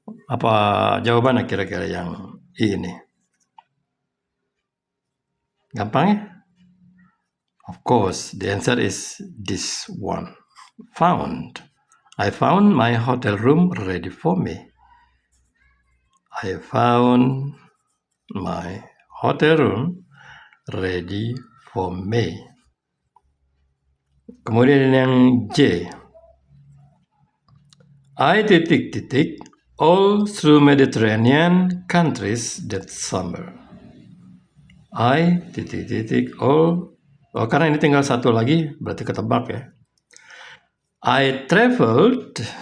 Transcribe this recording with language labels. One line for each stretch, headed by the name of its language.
Indonesian: Apa jawabannya kira-kira yang ini? Gampang ya?
English: Of course, the answer is this one. Found. I found my hotel room ready for me. I found my hotel room ready for me.
Indonesian: Kemudian yang J.
English: I ... all through Mediterranean countries that summer. I ... all.
Indonesian: Oh, karena ini tinggal satu lagi, berarti ketebak ya.
English: I traveled.